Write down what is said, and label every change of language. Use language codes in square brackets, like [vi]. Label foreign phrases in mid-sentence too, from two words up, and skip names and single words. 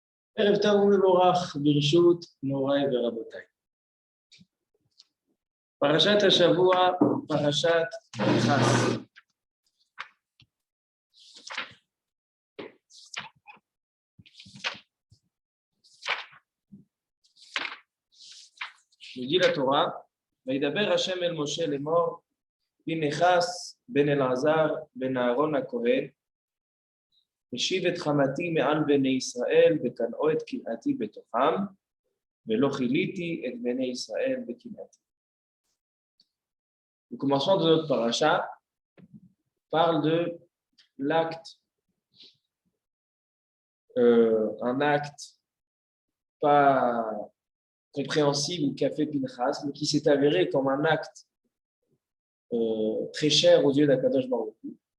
[he] ערב טוב ומבורך ברשות מוריי ורבותיי. פרשת השבוע, פרשת פנחס. [fr] nous dit la Torah, [he] וידבר השם אל משה לאמור, פנחס בן אלעזר בן אהרון הכהן, משיב את חמתי מעל בני ישראל וקנאו את קנאתי בתוכם, ולא כיליתי את בני ישראל בקנאתי. [fr] Le commencement de notre paracha parle de l'acte, un acte pas compréhensible qu'a fait Pinchas, mais qui s'est avéré comme un acte très cher aux yeux d' [he] הקדוש ברוך הוא.